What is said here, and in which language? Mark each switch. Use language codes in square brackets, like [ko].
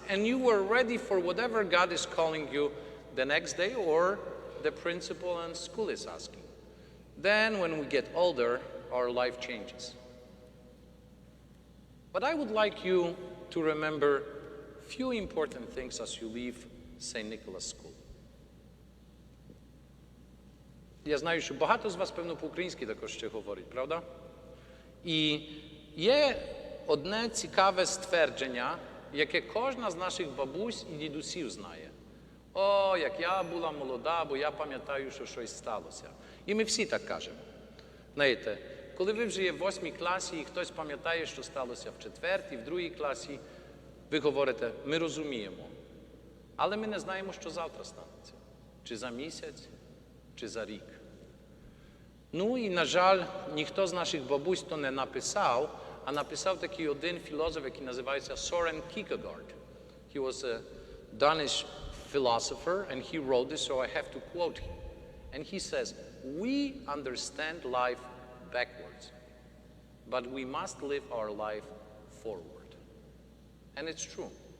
[en] And you were ready for whatever God is calling you the next day or the principal and school is asking. Then when we get older, our life changes. But I would like you to remember few important things as you leave St. Nicholas School. [uk] Я знаю, що багато з вас, певно, по-українськи також ще говорить, правда? І є одне цікаве ствердження, яке кожна з наших бабусь і дідусів знає. О, як я була молода, бо я пам'ятаю, що щось сталося. І ми всі так кажемо. Знаєте, коли ви вже є в 8 класі і хтось пам'ятає, що сталося в 4, в 2 класі, ви говорите, ми розуміємо. Але ми не знаємо, що завтра станеться. Чи за місяць, чи за рік. І, на жаль, ніхто з наших бабусь то не написав, а написав такий один філософ, який називається Søren Kierkegaard. [en] He was a Danish philosopher, and he wrote this, so I have to quote him. And he says, we understand life backwards, but we must live our life forward. And it's true.